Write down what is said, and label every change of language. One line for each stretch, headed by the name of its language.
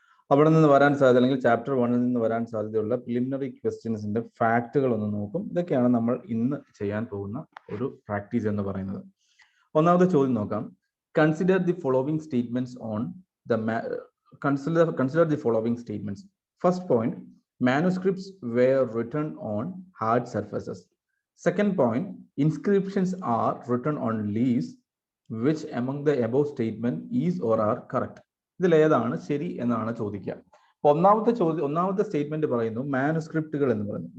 Malayalam: അവിടെ നിന്ന് വരാൻ സാധ്യത അല്ലെങ്കിൽ ചാപ്റ്റർ 1-ൽ നിന്ന് വരാൻ സാധ്യതയുള്ള പ്രിലിമിനറി ക്വസ്റ്റ്യൻസിന്റെ ഫാക്റ്റുകൾ ഒന്ന് നോക്കും. ഇതൊക്കെയാണ് നമ്മൾ ഇന്ന് ചെയ്യാൻ പോകുന്ന ഒരു പ്രാക്ടീസ് എന്ന് പറയുന്നത്. ഒന്നാമത്തെ ചോദ്യം നോക്കാം.
English: Consider the following statements on the consider the following statements.
Malayalam: First point,
English: manuscripts were written on hard surfaces. Second point, inscriptions are written on leaves. Which among the above statement is or are correct?
Malayalam: ഇതിൽ ഏതാണ് ശരി എന്നാണ് ചോദിക്കുക. ഒന്നാമത്തെ statement പറയുന്നു മാനുസ്ക്രിപ്റ്റുകൾ എന്ന് പറയുന്നു.